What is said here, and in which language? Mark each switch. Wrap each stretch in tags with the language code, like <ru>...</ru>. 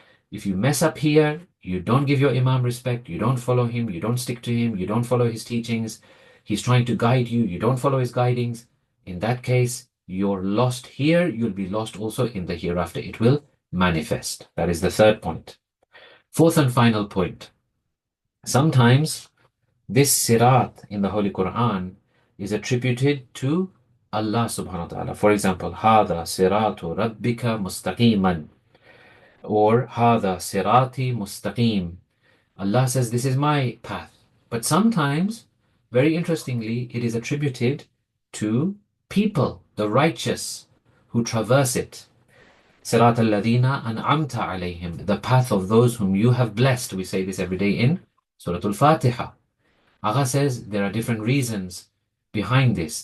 <en>If you mess up here, you don't give your Imam respect, you don't follow him, you don't stick to him, you don't follow his teachings, he's trying to guide you, you don't follow his guidings, in that case, you're lost here, you'll be lost also in the hereafter. It will manifest. That is the third point. Fourth and final point. Sometimes this Sirat in the Holy Quran is attributed to Allah subhanahu wa ta'ala. For example,</en> <ar>هَذَا صِرَاطُ رَبِّكَ مُسْتَقِيمًا, or هَذَا صِرَاطِ مُسْتَقِيم.</ar> <en>Allah says, this is my path. But sometimes, very interestingly, it is attributed to people, the righteous, who traverse it.</en> <ar>Sirat al-ladina an'amta alayhim,</ar> <en>the path of those whom you have blessed. We say this every day in Surah Al-Fatiha. Agha says there are different reasons behind this.</en>